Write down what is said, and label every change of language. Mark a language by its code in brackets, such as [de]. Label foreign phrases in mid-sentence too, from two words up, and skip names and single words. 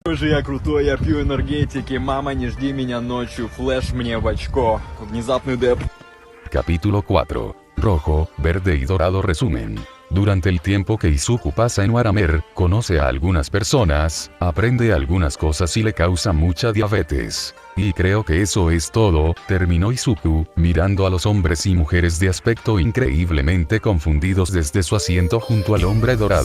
[ru] Боже, я крутой, я пью энергетики. Мама, не жди меня ночью. Флэш мне в очко. Внезапный деп. [es] Capítulo 4. Rojo, verde y dorado resumen. Durante el tiempo que Izuku pasa en Waramer, conoce a algunas personas, aprende algunas cosas y le causa mucha diabetes. Y creo que eso es todo, terminó Izuku, mirando a los hombres y mujeres de aspecto increíblemente confundidos desde su asiento junto al hombre dorado.